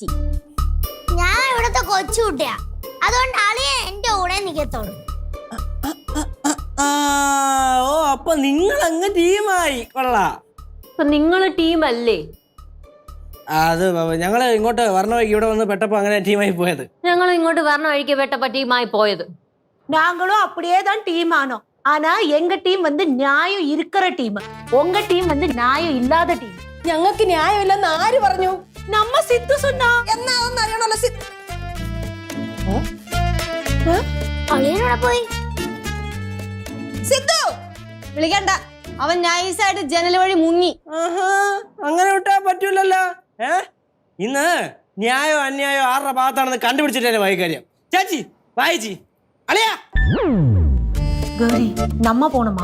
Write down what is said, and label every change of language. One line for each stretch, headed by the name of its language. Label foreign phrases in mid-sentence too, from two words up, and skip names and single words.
Malayalam: ഞാൻ ഇവിടത്തെ കൊച്ചുകുട്ടിയാ, അതുകൊണ്ട് അളിയ എന്റെ കൂടെ നിക്കത്തോളൂ. ഓ അപ്പൊ നിങ്ങൾ അങ്ങ് ടീമായി. കൊള്ളാം. അപ്പൊ നിങ്ങള് ടീമല്ലേ? അത് ഞങ്ങള് ഇങ്ങോട്ട് വരണ വഴിക്ക് ഇവിടെ വന്ന് പെട്ടപ്പോ അങ്ങനെ ടീമായി പോയത്. ഞങ്ങൾ ഇങ്ങോട്ട് വരണ വഴിക്ക് പെട്ടപ്പ ടീമായി പോയത്.
Tamil: நாங்களும் அப்படியே தான் டீம் ஆனோம். ஆனா எங்க டீம் வந்து நியாயம் இருக்கிற டீம், உங்க டீம் வந்து நியாயம் இல்லாத டீம்.
Malayalam: ഞങ്ങൾക്ക് ന്യായമില്ലെന്ന് ആര് പറഞ്ഞു?
Tamil: நம்ம சித்து சொன்னா.
Malayalam: എന്നാ അതൊന്നും അറിയണല്ലോ. അളിയനോടെ പോയി. സിദ്ധു വിളിക്കണ്ട, അവൻ നൈസായിട്ട് ജനൽ വഴി മുങ്ങി. അങ്ങനെ വിട്ടാ പറ്റൂലല്ലോ. ഇന്ന് ന്യായോ അന്യായോ ആരുടെ ഭാഗത്താണെന്ന് കണ്ടുപിടിച്ചിട്ടേ വൈകാര്യം. ചേച്ചി വായിച്ചി അളിയാ.
Tamil: கௌரி நம்ம போணுமா?